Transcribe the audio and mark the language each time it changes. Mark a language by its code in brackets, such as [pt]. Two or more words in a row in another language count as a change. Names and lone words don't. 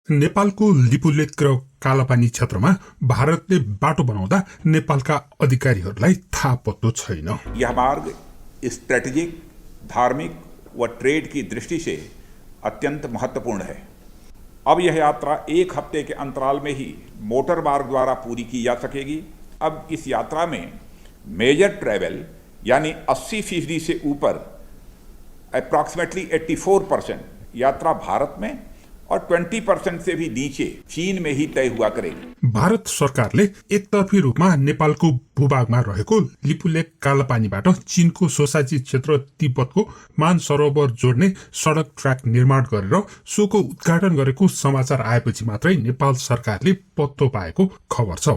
[ne] नेपालको लिपुलेक र कालापानी क्षेत्रमा भारतले बाटो बनाउँदा नेपालका अधिकारीहरूलाई थाहा पत्तो छैन। [hi] यह मार्ग स्ट्रेटेजिक, धार्मिक व ट्रेड की दृष्टि से अत्यंत महत्वपूर्ण है। अब यह यात्रा 1 हफ्ते के अंतराल में ही मोटर मार्ग द्वारा पूरी की जा सकेगी। अब इस यात्रा में [en] major travel [hi] यानी 80% से ऊपर अप्रॉक्सीमेटली 84% यात्रा भारत में और 20% से भी नीचे चीन में ही तय हुआ करेगी। [ne] भारत सरकारले एकतर्फी रूपमा नेपालको भूभागमा रहेको लिपुलेक कालापानीबाट चीनको सोसाइटी क्षेत्र तिब्बतको मानसरोवर जोड्ने सड़क ट्र्याक निर्माण गरेर सोको उद्घाटन गरेको समाचार आएपछि मात्रै नेपाल सरकारले पत्तो पाएको खबर छ।